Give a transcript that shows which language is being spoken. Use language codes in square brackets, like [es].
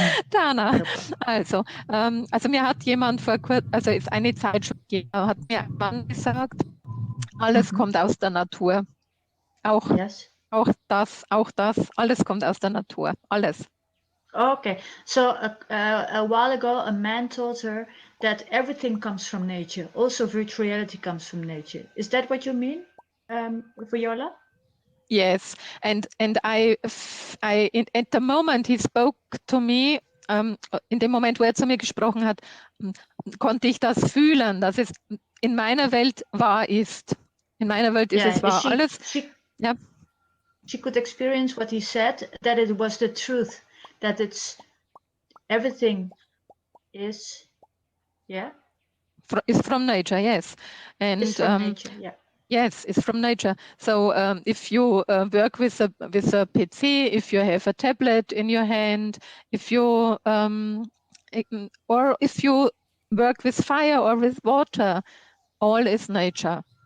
[de] Dana, also mir hat jemand vor kurzem, also ist eine Zeit schon, hat mir ein Mann gesagt, alles kommt aus der Natur. Auch das, alles kommt aus der Natur, alles. [en] Okay, so a while ago, a man told her that everything comes from nature. Also, virtual reality comes from nature. Is that what you mean, Viola? Yes, and at the moment he spoke to me, [de] in dem Moment, wo zu mir gesprochen hat, konnte ich das fühlen, dass es in meiner Welt wahr ist. In meiner Welt ist es wahr. [en] She could experience what he said, that it was the truth, that it's everything is, is from nature, yes, and it's from nature, Yes, it's from nature. So if you work with a PC, if you have a tablet in your hand, if you or if you work with fire or with water, all is nature.